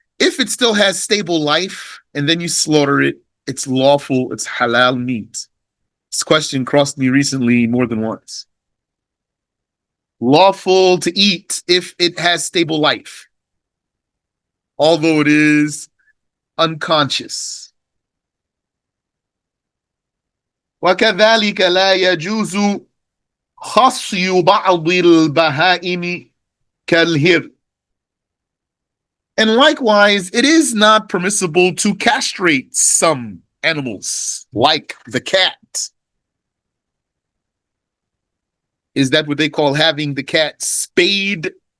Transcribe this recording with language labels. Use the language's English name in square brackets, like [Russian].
[English] If it still has stable life, and then you slaughter it, it's lawful. It's halal meat. This question crossed me recently more than once. Lawful to eat if it has stable life, although it is unconscious. [Arabic] وكذلك لا يجوز خصي بعض البهائم كالهر. [English] And likewise, it is not permissible to castrate some animals, like the cat. Is that what they call having the cat spayed?